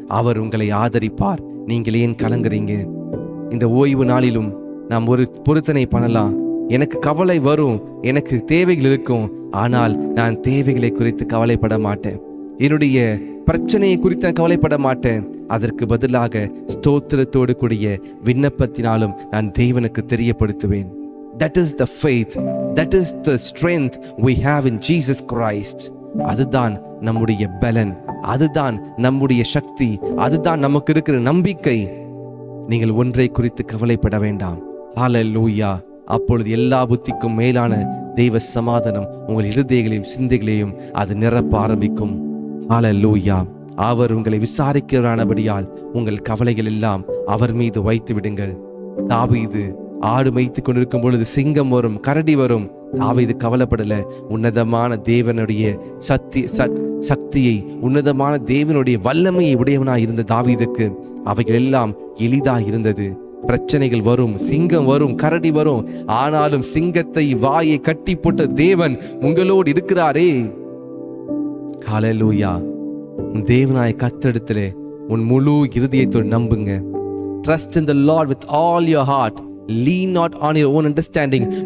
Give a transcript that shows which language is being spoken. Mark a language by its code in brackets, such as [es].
[ta] அவர் உங்களை ஆதரிப்பார். நீங்கள் ஏன் கலங்குறீங்க? இந்த ஓய்வு நாளிலும் நாம் ஒரு பொருத்தனை பண்ணலாம். எனக்கு கவலை வரும், எனக்கு தேவைகள் இருக்கும், ஆனால் நான் தேவைகளை குறித்து கவலைப்பட மாட்டேன். என்னுடைய பிரச்சனையை குறித்து நான் கவலைப்பட மாட்டேன். அதற்கு பதிலாக ஸ்தோத்திரத்தோடு கூடிய விண்ணப்பத்தினாலும் நான் தேவனுக்கு தெரியப்படுத்துவேன். [en] That is the faith, that is the strength we have in Jesus Christ. [ta] அதுதான் நம்முடைய பலன், அதுதான் நம்முடைய சக்தி, அதுதான் நமக்கு இருக்கிற நம்பிக்கை. நீங்கள் ஒன்றை குறித்து கவலைப்பட வேண்டாம். ஹல்லேலூயா. அப்பொழுது எல்லா புத்திக்கும் மேலான தெய்வ சமாதானம் உங்கள் இருதயங்களையும் சிந்தைகளையும் அது நிரப்ப ஆரம்பிக்கும். ஹல்லேலூயா. அவர் உங்களை விசாரிக்கிறவரானபடியால் உங்கள் கவலைகள் எல்லாம் அவர் மீது வைத்து விடுங்கள். தாவீது ஆடு மேய்த்து கொண்டிருக்கும் பொழுது சிங்கம் வரும், கரடி வரும். தாவீது கவலைப்படல. உன்னதமான தேவனுடைய சக்தியை, உன்னதமான தேவனுடைய வல்லமையை உடையவனாய் இருந்த தாவீதுக்கு அவைகள் எல்லாம் எளிதாய் இருந்தது. பிரச்சனைகள் வரும், சிங்கம் வரும், கரடி வரும், ஆனாலும் சிங்கத்தை வாயை கட்டி போட்ட தேவன் உங்களோடு இருக்கிறாரே. ஹல்லேலூயா. உன் தேவனாய் கர்த்தரிடத்திலே உன் முழு இருதயத்தோடு நம்புங்க. [en] Trust in the Lord with all your heart. Lean not on your own understanding.